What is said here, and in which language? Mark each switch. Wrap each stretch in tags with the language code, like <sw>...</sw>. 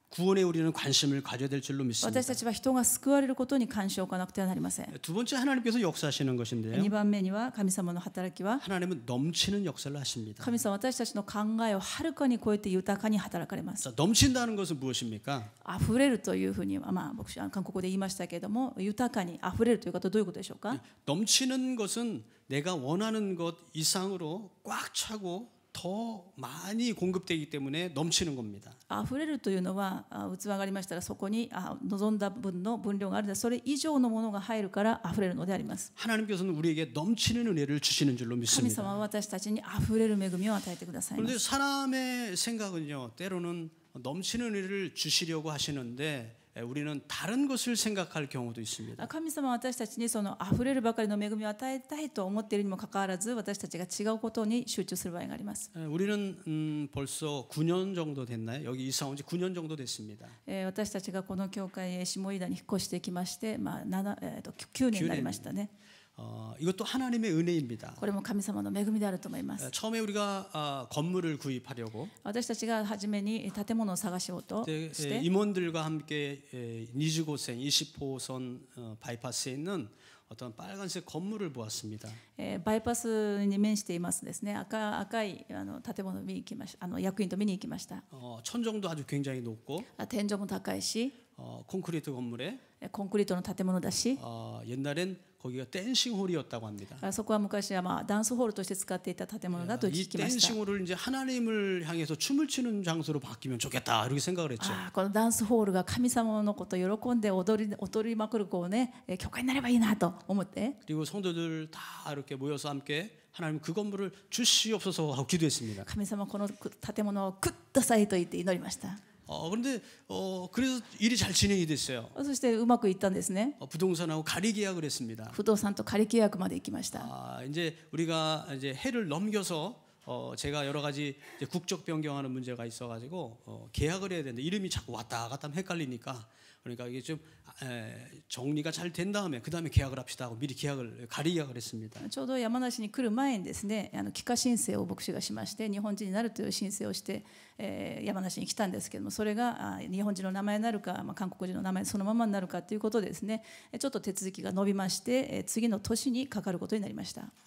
<ko>구원에 우리는 관심을 가져야 될 줄로 믿습니다.</ko> <ja>私たちは人が救われることに関心を置かなくてはなりません。</ja> <ko>두 번째 하나님께서 역사하시는 것인데요.</ko> <ja>2番目には神様の働きは、</ja> <ko>하나님은 넘치는 역사를 하십니다.</ko> <ja>神様は私たちの考えをはるかに超えて豊かに働かれます。</ja> <ko>자, 넘친다는 것은 무엇입니까?</ko> <ja>溢れるというふうに、僕韓国語で言いましたけれども、豊かに溢れるということはどういうことでしょうか？</ja> <ko>넘치는 것은 내가 원하는 것 이상으로 꽉 차고 더 많이 공급되기 때문에 넘치는 겁니다.</ko> <ja>溢れるというのは器がありましたらそこに望んだ分の分量があるのでそれ以上のものが入るから溢れるのであります。</ja> <ko>하나님께서는 우리에게 넘치는 은혜를 주시는 줄로</ko> <ja>神</ja> <ko>믿습니다.</ko> <ja>様は私たちに溢れる恵みを与えてくださいま</ja> <ko>그런데</ko> <ja>す。</ja> <ko>사람의 생각은요 때로는 넘치는 은혜를 주시려고 하시는데 우리는 다른 것을 생각할 경우도 있습니다.</ko> <ja>神様は私たちにその溢れるばかりの恵みを与えたいと思っているにもかかわらず私たちが違うことに集中する場合があります。</ja> <ko>우리는 벌써 9년 정도 됐나요? 여기 이사 온 지 9년 정도 됐습니다.</ko> <ja>私たちがこの教会へ下井田に引っ越してきまして、9年になりましたね。</ja> <ko>이것도 하나님의 은혜입니다.</ko> <ja>これも神様の恵みであると思います。</ja> <ko>처음에 우리가 건물을 구입하려고</ko> <ja>私たちが初めに建物を探しようとして、</ja> <ko>임원들과 함께 니즈고생 20호선 바이파스에 있는 어떤 빨간색 건물을 보았습니다.</ko> <ja>バイパスに面していますですね。赤い建物を見に行きました。役員と見に行きました。</ja> <ko>천정도 아주 굉장히 높고</ko> <ja>天井も高いし、</ja> <ko>콘크리트 건물에</ko> <ja>コンクリートの建物だし、</ja> <ko>옛날엔 거기가 댄싱홀이었다고 합니다.</ko> <ja>そこは昔はダンスホールとして使っていた建物だと</ja> <ko>이</ko> <ja>聞きました。</ja> <ko>댄싱홀을 이제 하나님을 향해서 춤을 추는 장소로 바뀌면 좋겠다 이렇게 생각을 했죠.</ko> <ja>このダンスホールが神様のことを喜んで踊りまくるこうね、教会になればいいなと思って、</ja> <ko>그리고 성도들 다 이렇게 모여서 함께 하나님 그 건물을 주시옵소서 하고 기도했습니다.</ko> <ja>神様この建物をくっださいと言って祈りました。</ja> <ko>그런데 그래서 일이 잘 진행이 됐어요.</ko> <ja>そしてうまくいったんですね。</ja> <ko>부동산하고 가리 계약을 했습니다.</ko> <ja>不動産と仮契約まで行きました。</ja> <ko>이제 우리가 이제 해를 넘겨서 제가 여러 가지 이제 국적 변경하는 문제가 있어가지고 계약을 해야 되는데 이름이 자꾸 왔다 갔다 하면 헷갈리니까 그러니까 이게 좀 정리가 잘 된 다음에 그 다음에 계약을 합시다 하고 미리 가리 계약을 했습니다.</ko> <ja>ちょうど山梨に来る前にですね、帰化申請を牧師がしまして日本人になるという申請をして、山梨に来たんですけども、それが日本人の名前になるか、韓国人の名前そのままになるかということでですね、ちょっと手続きが伸びまして、次の年にかかることになりました。</ja>